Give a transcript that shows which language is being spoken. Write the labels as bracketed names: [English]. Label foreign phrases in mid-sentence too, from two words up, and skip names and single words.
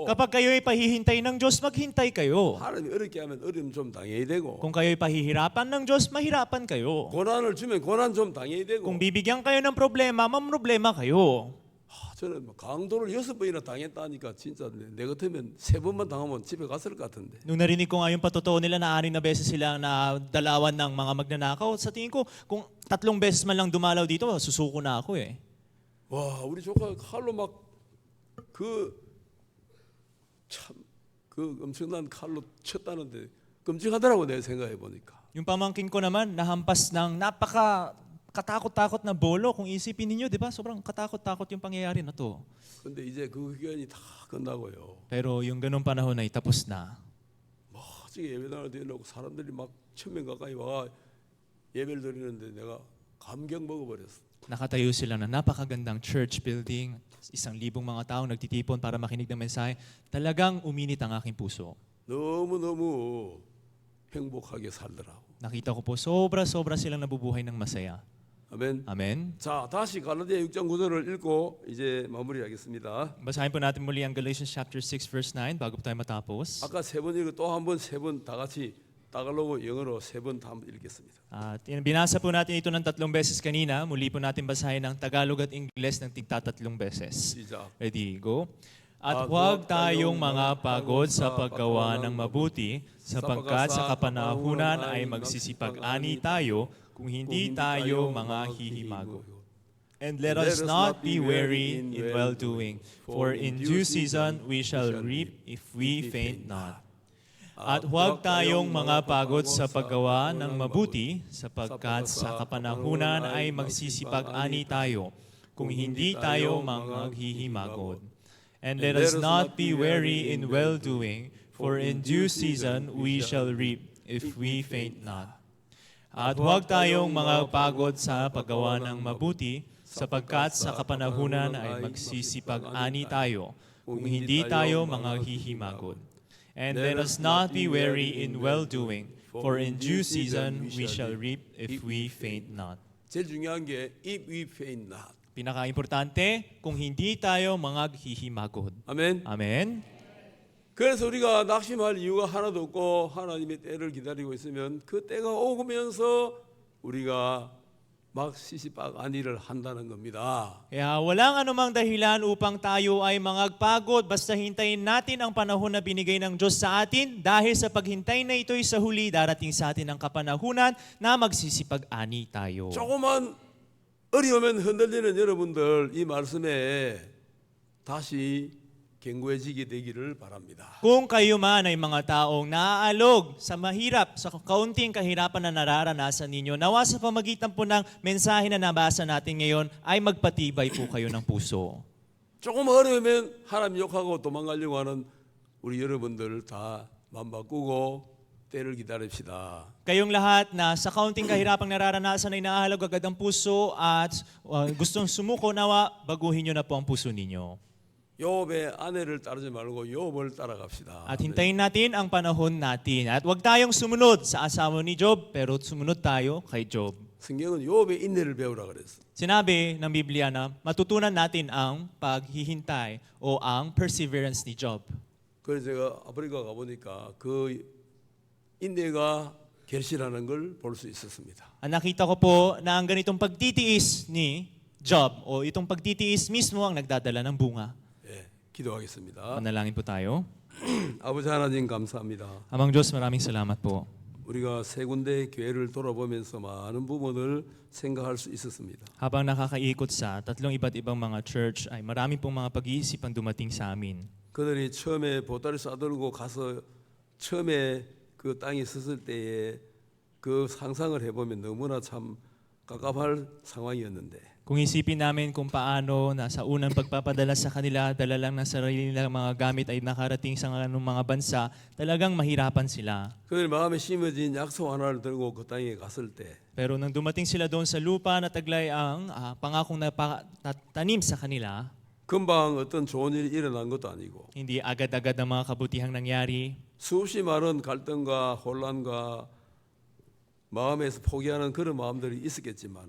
[Filipino] Kapag kayo ay pahihintay ng Diyos, maghintay kayo. [Korean] 하나님 어렵게 하면 어려움 좀 당해야 되고 [Filipino] Kung kayo ay pahihirapan ng Diyos, mahirapan kayo. [Korean] 고난을 주면 고난 좀 당해야 되고 [Filipino] Kung bibigyan kayo ng problema, mamroblema kayo. [Korean] 저는 뭐 강도를 6번이나 당했다니까 진짜 내 같으면 3번만 당하면 집에 갔을 것 같은데. [Filipino] Nung narinig ko nga yung patotoo nila na 6 na beses silang nadalawan ng mga magnanakaw, sa tingin ko, kung 3 beses man lang dumalaw dito, susuko na ako eh. [Korean] 와 우리 조카 칼로 막 그 엄청난 칼로 쳤다는데 끔찍하더라고 내가 생각해 보니까. [Filipino] Yung pamangkin ko naman, nahampas ng katakot-takot na bolo. Kung isipin ninyo, di ba? Sobrang katakot-takot yung pangyayari na to. [Korean] 근데 이제 그 기간이 다 끝나고요. [Filipino] Pero yung ganung panahon ay tapos na. [Korean] 멋지게 예배당을 드려놓고 사람들이 막 1000명 가까이 와 예배를 드리는데 내가 감격 먹어버렸어. [Filipino] Nakatayo sila na napakagandang [English] church building. [Filipino] 1,000 mga taong nagtitipon para makinig ng mensahe. Talagang uminit ang aking puso. [Korean] 너무너무 행복하게 살더라고. [Filipino] Nakita ko po, sobra-sobra silang nabubuhay ng masaya. [Korean] 아멘. [Filipino] Amen. [Korean] 자, 다시 갈라디아 6장 9절을 읽고 이제 마무리하겠습니다. [Filipino] Basahin po natin muli ang [English] Galatians chapter 6 verse 9 [Filipino] bago po tayo matapos. [Korean] 아까 3번 읽고 또 한 번, 3번 다 같이 따갈로그 영어로 3번 다 한번 읽겠습니다. [Filipino] At binasa po natin ito ng 3 beses kanina. Muli po natin basahin ng Tagalog at Ingles ng tigta 3 beses. [Korean] 시작. [English] Ready, go. [Filipino] At huwag tayong mga pagod sa paggawa ng mabuti, sapagkat sa kapanahunan ay magsisipag-ani tayo kung hindi tayo mga hihimago. [English] And let us not be weary in well-doing, for in due season we shall reap if we faint not. [Filipino] At huwag tayong mga pagod sa paggawa ng mabuti, sapagkat sa kapanahunan ay magsisipag-ani tayo kung hindi tayo mga hihimago. [English] And let us not be weary in well-doing, for in due season we shall reap if we faint not. [Filipino] At huwag tayong mga pagod sa paggawa ng mabuti, sapagkat sa kapanahunan ay magsisipag-ani tayo, kung hindi tayo mga hihimagod. [English] And let us not be weary in well-doing, for in due season we shall reap if we faint not. [Korean] 제일 중요한 게 [English] if we faint not. [Filipino] Pinaka-importante, kung hindi tayo mga hihimagod. [Korean] 아멘. [Filipino] Amen? [Korean] 그래서 우리가 낙심할 이유가 하나도 없고 하나님의 때를 기다리고 있으면 그 때가 오면서 우리가 막 시시박안이를 한다는 겁니다. [Filipino] Kaya walang anumang dahilan upang tayo ay magpagod basta hintayin natin ang panahon na binigay ng Diyos sa atin dahil sa paghintay na ito'y sa huli darating sa atin ang kapanahunan na magsisipag-ani tayo. [Korean] 조금만 어려우면 흔들리는 여러분들 이 말씀에 다시 견고해지게 되기를 바랍니다. [Filipino] Kung kayo man ay mga taong naaalog sa mahirap, sa kaunting kahirapan na nararanasan ninyo, nawa sa pamagitan po ng mensahe na nabasa natin ngayon ay magpatibay po kayo ng puso. [Korean] 조금 어려우면 하나님 욕하고 도망가려고 하는 우리 여러분들 다 맘 바꾸고 때를 기다립시다. [Filipino] Kayong lahat na sa kaunting kahirapang nararanasan ay naahalog agad ang puso at gustong sumuko, nawa, baguhin nyo na po ang puso ninyo. [Korean] 욥의 아내를 따르지 말고 욥을 따라갑시다. [Filipino] At hintayin natin ang panahon natin. At huwag tayong sumunod sa asawa ni Job, pero sumunod tayo kay Job. [Korean] 성경은 욥의 인내를 배우라 그랬어. [Filipino] Sinabi ng Biblia na matutunan natin ang paghihintay o ang perseverance ni Job. [Korean] 그래서 제가 아프리카 가보니까 그 인내가 결실하는 걸 볼 수 있었습니다. [Filipino] Ang nakita ko po na ang ganitong pagtitiis ni Job o itong pagtitiis mismo ang nagdadala ng bunga. [Korean] 예, 기도하겠습니다. [Filipino] Manalangin po tayo. [Korean] 아버지 하나님 감사합니다. [Filipino] Amang Diyos, maraming salamat po. [Korean] 우리가 세 군데 교회를 돌아보면서 많은 부분을 생각할 수 있었습니다. [Filipino] Habang nakakaikot sa tatlong iba't ibang mga church ay marami pong mga pag-iisip ang dumating sa amin. [Korean] 그들이 처음에 보따리 싸들고 가서 처음에 그 땅에 섰을 때에 그 상상을 해보면 너무나 참 깝깝할 상황이었는데 [Filipino] Kung isipin namin kung paano na sa unang pagpapadala sa kanila, dala lang ng sarili nilang mga gamit ay nakarating sa anong mga bansa, talagang mahirapan sila. [Korean] 그들 마음에 심어진 약속 하나를 들고 그 땅에 갔을 때 [Filipino] Pero nang dumating sila doon sa lupa na taglay ang pangakong tanim sa kanila, [Korean] 금방 어떤 좋은 일이 일어난 것도 아니고 [Filipino] hindi agad-agad ang mga kabutihang nangyari. [Korean] 수없이 많은 갈등과 혼란과 마음에서 포기하는 그런 마음들이 있었겠지만은